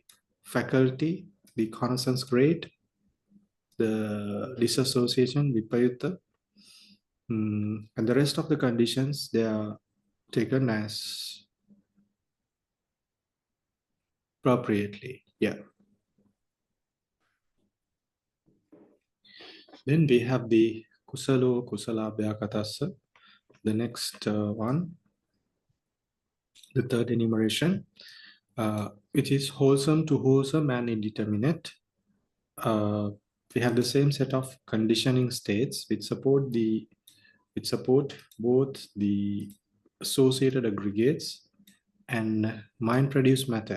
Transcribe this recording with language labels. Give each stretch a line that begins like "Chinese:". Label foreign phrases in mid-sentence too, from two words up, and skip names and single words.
English: Faculty, the connaissance grade, the disassociation, vipayutta, and the rest of the conditions, they are taken as appropriately. Yeah. Then we have the
Pali: kusalo kusala abhyakatassa,
English: the next one, the third enumeration, which is wholesome to wholesome and indeterminate. We have the same set of conditioning states which support both the associated aggregates and mind-produced matter.